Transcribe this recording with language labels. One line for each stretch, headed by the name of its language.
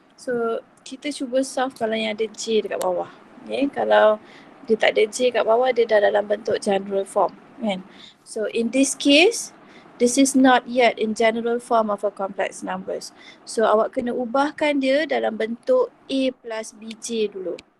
Malay: So kita cuba solve kalau yang ada J dekat bawah. Okay. Kalau dia tak ada J kat bawah, dia dah dalam bentuk
English: general form.
Malay: Kan?
English: So in this case, this is not yet in general form of a complex numbers.
Malay: So awak kena ubahkan dia dalam bentuk A plus BJ dulu.